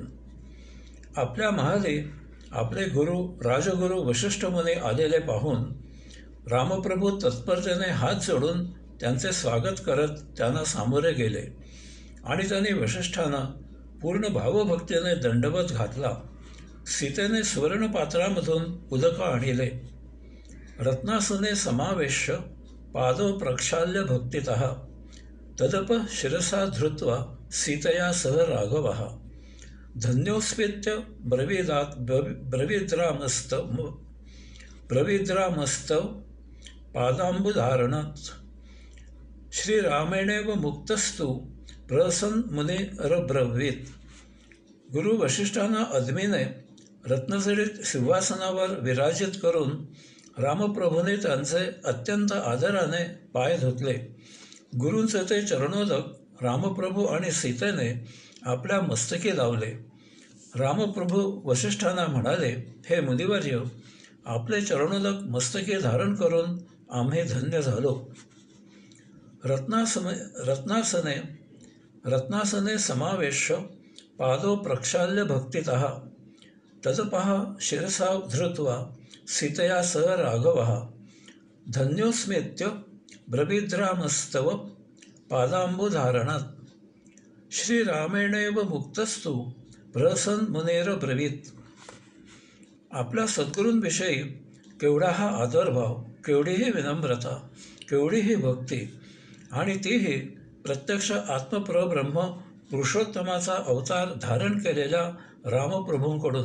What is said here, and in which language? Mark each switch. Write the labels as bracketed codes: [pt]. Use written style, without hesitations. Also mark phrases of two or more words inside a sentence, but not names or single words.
[mr] आपल्या महाली आपले गुरु राजगुरू वशिष्ठ मुनी आलेले पाहून रामप्रभू तत्परतेने हात जोडून त्यांचे स्वागत करत त्यांना सामोरे गेले आणि त्यांनी वशिष्ठांना पूर्ण भावभक्तीने दंडवत घातला. सीतेने सुवर्णपात्रामधून उदक आणले. [sa] रत्नासने समावेश्य पादो प्रक्षाल्य भक्तितः तदप शिरसा धृत्वा सीतया सह राघवः धन्योस्मित्य ब्रवीद्रामस्तव पादांबुधारणात् श्रीरामेणेव मुक्तस्तु प्रसन् मुनिरब्रवीत्. [mr] गुरु वशिष्ठांना अदमीने रत्नजडित सिंहासनावर विराजित करून रामप्रभूने त्यांचे अत्यंत आदराने पाय धुतले. गुरूंचे ते चरणोदक रामप्रभू आणि सीतेने आपल्या मस्तकी लावले. रामप्रभू वशिष्ठांना म्हणाले, हे मुनिवर्य, आपले चरणोदक मस्तकी धारण करून आम्ही धन्य झालो. [sa] रत्नासने समावेश्य पादो प्रक्षाल्य भक्तितः तदपः शिरसा धृत्वा सीतया सह राघवः धन्योस्मित्य ब्रवीद्रामस्तव पादांबुधारणात् श्रीरामेणेव मुक्तस्तु प्रसन् मुनिरब्रवीत्. [mr] आपल्या सद्गुरूंविषयी केवढा हा आदरभाव, केवढीही विनम्रता, केवढीही भक्ती, आणि तीही प्रत्यक्ष आत्मप्रब्रह्म पुरुषोत्तमाचा अवतार धारण केलेल्या रामप्रभूंकडून.